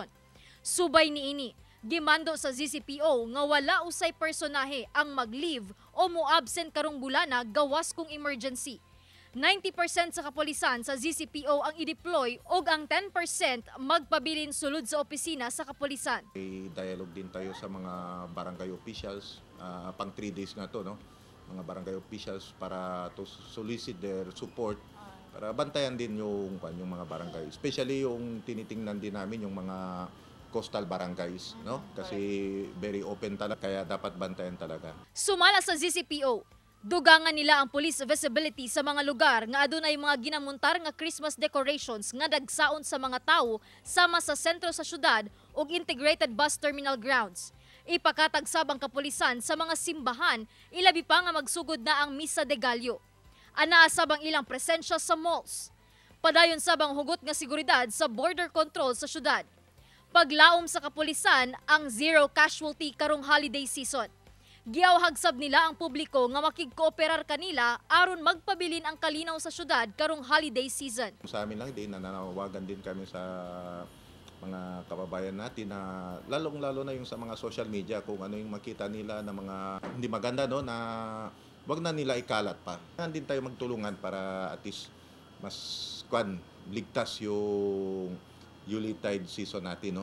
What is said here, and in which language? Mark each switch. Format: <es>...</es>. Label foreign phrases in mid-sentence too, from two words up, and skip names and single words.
<ceb>Subay niini, gimando sa ZCPO nga wala usay personahe ang mag-leave o mo-absent karong bulana gawas kung emergency. 90% sa kapulisan sa ZCPO ang i-deploy ug ang 10% magpabilin sulod sa opisina sa kapulisan.</ceb> <tl>Dialogue din tayo sa mga barangay officials, pang 3 days nga to, no? Mga barangay officials para</tl> <en>to solicit their support</en> <tl>para bantayan din yung mga barangay. Especially yung tinitingnan din namin yung mga</tl> <en>coastal barangays,</en> <tl>no? Kasi</tl> <en>very open</en> <tl>talaga, kaya dapat bantayan talaga.</tl> <ceb>Sumala sa ZCPO, dugangan nila ang</ceb> <en>police visibility</en> <ceb>sa mga lugar nga adunay mga ginamuntar nga</ceb> <en>Christmas decorations</en> <ceb>nga dagsaon sa mga tawo sama sa sentro sa syudad ug</ceb> <en>integrated bus terminal grounds.</en> <ceb>Ipakatagsab ang kapulisan sa mga simbahan, ilabi pa nga magsugod na ang</ceb> <es>Misa de Gallo.</es> <ceb>Anaasab ang ilang presensya sa malls. Padayon sab ang hugot nga seguridad sa border control sa syudad. Paglaom sa kapulisan ang</ceb> <en>zero casualty</en> <ceb>karong</ceb> <en>holiday season.</en> <ceb>Giawhagsab nila ang publiko nga makigkooperar kanila aron magpabilin ang kalinaw sa syudad karong</ceb> <en>holiday season.</en> <tl>Sa amin lang din, nananawagan din kami sa mga kababayan natin na lalong-lalo na yung sa mga</tl> <en>social media</en> <tl>kung ano yung makita nila na mga hindi maganda, no, na wag na nila ikalat pa. Din tayo magtulungan para at least mas ligtas yung</tl> <en>Yuletide season</en> <tl>natin, no?</tl>